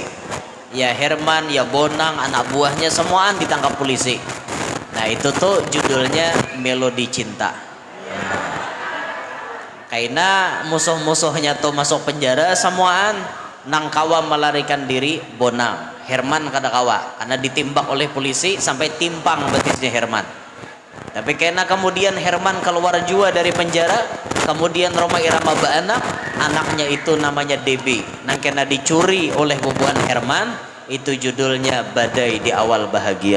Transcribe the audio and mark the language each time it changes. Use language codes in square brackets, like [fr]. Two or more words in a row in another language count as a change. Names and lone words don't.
[id] Ya Herman, ya Bonang, anak buahnya semuaan ditangkap polisi. Nah itu tuh judulnya Melodi Cinta. Karena musuh-musuhnya tuh masuk penjara semuaan. [bjn] Nang kawa melarikan diri Bonang. Herman kada kawa karena ditimbak oleh polisi sampai timpang betisnya Herman. [id] Tapi karena kemudian Herman keluar jua dari penjara, kemudian Roma Irama beranak, anaknya itu namanya Debbie. [bjn] Nang kena dicuri oleh bubuhan Herman, itu judulnya Badai di Awal Bahagia.